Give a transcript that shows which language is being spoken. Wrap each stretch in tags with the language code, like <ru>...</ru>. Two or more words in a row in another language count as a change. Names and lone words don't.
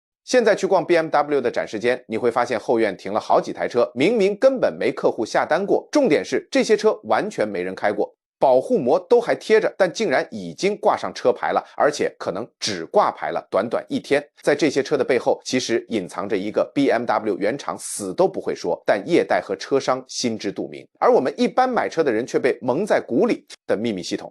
<zh>現在去逛 BMW 的展示间，你会发现后院停了好几台车，明明根本没客户下单过，重点是这些车完全没人開過。保護膜都還貼着，但竟然已經掛上車牌了，而且可能只掛牌了短短1天。在這些車的背後，其實隱藏着一個 BMW 原廠死都不會說，但業代和車商心知肚明，而我們一般買車的人卻被蒙在鼓裡的秘密系統。</zh>